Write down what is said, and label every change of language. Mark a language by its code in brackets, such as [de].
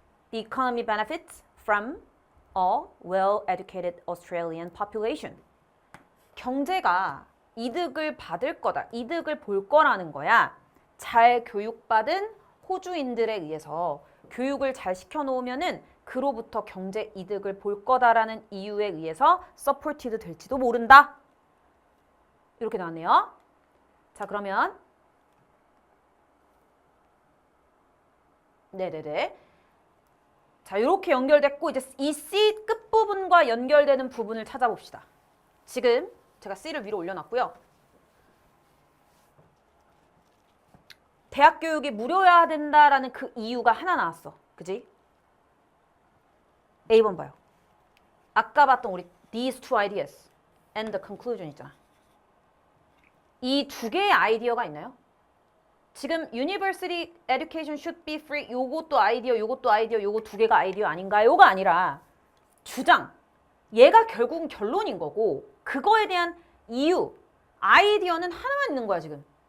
[en] The economy benefits from a well-educated Australian population. [ko] 경제가 이득을 받을 거다. 이득을 볼 거라는 거야. 잘 교육받은 호주인들에 의해서 교육을 잘 시켜놓으면은 그로부터 경제 이득을 볼 거다라는 이유에 의해서 supported 될지도 모른다. 이렇게 나왔네요. 자, 그러면 네네네. 자, 이렇게 연결됐고 이제 이 C 끝부분과 연결되는 부분을 찾아봅시다. 지금 제가 C를 위로 올려놨고요. 대학 교육이 무료여야 된다라는 그 이유가 하나 나왔어. 그지? A번 봐요. 아까 봤던 우리 [en] these two ideas and the conclusion [ko] 있잖아. 이 두 개의 아이디어가 있나요? 지금 [en] university education should be free [ko] 요것도 아이디어, 요것도 아이디어, 요거 두 개가 아이디어 아닌가요가 아니라 주장. 얘가 결국은 결론인 거고 그거에 대한 이유, 아이디어는 하나만 있는 거야 지금.